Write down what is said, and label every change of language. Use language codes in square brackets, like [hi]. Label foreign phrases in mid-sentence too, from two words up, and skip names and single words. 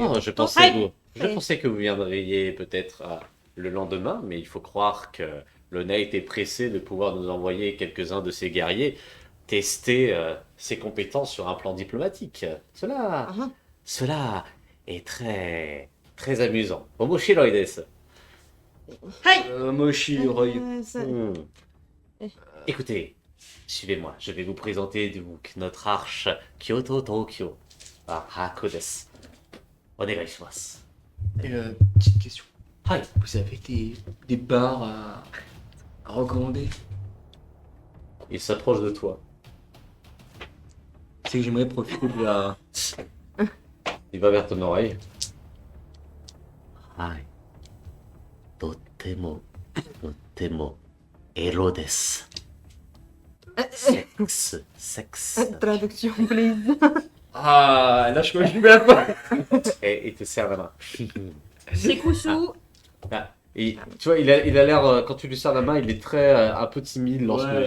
[fr] Oh, je pensais que vous viendriez peut-être le lendemain, mais il faut croire que le Knight est pressé de pouvoir nous envoyer quelques-uns de ses guerriers tester ses compétences sur un plan diplomatique. Ah. Cela est très très amusant. [ja] 面白いです. Moshi, Roy. [fr] Hmm. Écoutez, suivez-moi. Je vais vous présenter donc notre arche Kyoto-Tokyo à Hako desu. [ja] Onegaishimasu. [fr] Petite question. [ja] Hi. [fr] Vous avez des bars à recommander? Il s'approche de toi. C'est que j'aimerais profiter de la. Il va vers ton oreille. [ja] Hi. とても、エロです. [fr] Sexe. Traduction, please. Ah, là je crois que je vais la fin. Et il te serre la main. [ja] Sekusu. [fr] Ah, et, tu vois, il a l'air, quand tu lui serres la main, il est très un peu timide lorsque, Ouais.